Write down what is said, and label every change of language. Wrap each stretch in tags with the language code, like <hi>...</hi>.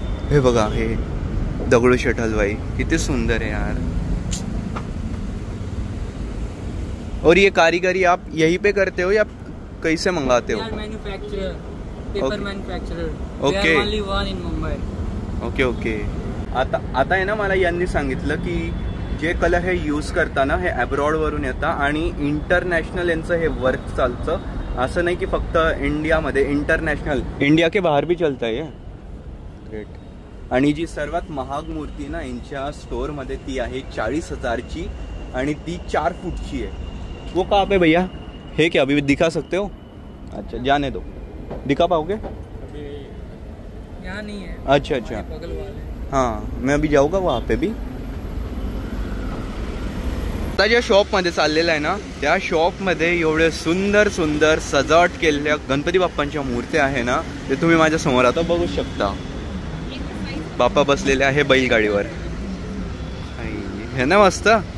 <mr>हे बघा, हे दगडूशेठ हलवाई किती सुंदर</mr> <hi>है यार. और ये कारीगरी आप यहीं पे करते हो या कैसे मंगाते हो?</hi> <en>Manufacturer, paper manufacturer. Okay, only one in Mumbai. Okay okay.</en> <mr>आता आहे ना, मला यांनी सांगितलं की जे कलर हे यूज करताना हे अब्रॉडवरून येतात आणि इंटरनॅशनल यांचं हे वर्क चालतं. असं नाही की फक्त इंडियामध्ये, इंटरनॅशनल,</mr> <hi>इंडिया के बाहेर भी चलता है.</hi> <mr>ग्रेट. आणि जी सर्वात महाग मूर्ती ना यांच्या स्टोअरमध्ये ती आहे 40,000ची, आणि ती 4 फुटची आहे.</mr> <hi>वो कहाँ पे भैया है क्या? अभी दिखा सकते हो? अच्छा, जाने दो. दिखा पाओगे? यहाँ नहीं है. अच्छा अच्छा, बगल वाले. हाँ, मैं अभी जाऊँगा वहाँ पे भी.</hi> <mr>आता ज्या शॉपमध्ये चाललेलं आहे ना, त्या शॉपमध्ये एवढे सुंदर सुंदर सजावट केलेल्या गणपती बाप्पांच्या मूर्त्या आहे ना, ते तुम्ही माझ्या समोर आता बघू शकता. बाप्पा बसलेले आहे बैलगाडीवर, हे ना मस्त.</mr>